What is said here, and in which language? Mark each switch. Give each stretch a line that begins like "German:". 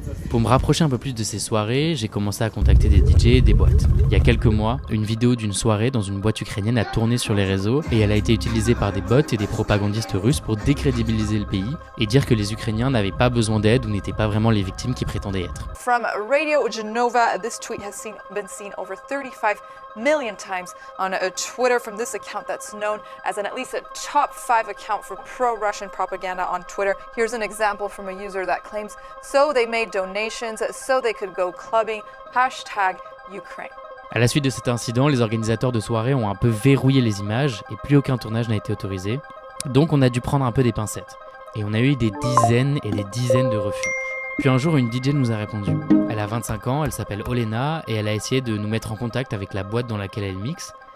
French: Pour me rapprocher un peu plus de ces soirées, j'ai commencé à contacter des DJ et des boîtes. Il y a quelques mois, une vidéo d'une soirée dans une boîte ukrainienne a tourné sur les réseaux et elle a été utilisée par des bots et des propagandistes russes pour décrédibiliser le pays et dire que les Ukrainiens n'avaient pas besoin d'aide ou n'étaient pas vraiment les victimes qu'ils prétendaient être.
English: From Radio Genova, this tweet has been seen over 35 million times on Twitter from this account that's known as at least a top 5 account for pro-Russian propaganda on Twitter. Here's an example from a user that claims, so they made donations so they could go clubbing, #Ukraine.
French: À la suite de cet incident, les organisateurs de soirées ont un peu verrouillé les images et plus aucun tournage n'a été autorisé. Donc on a dû prendre un peu des pincettes. Et on a eu des dizaines et des dizaines de refus. Puis un jour, une DJ nous a répondu. Elle a 25 ans, elle s'appelle Olena et elle a essayé de nous mettre en contact avec la boîte dans laquelle elle mixe.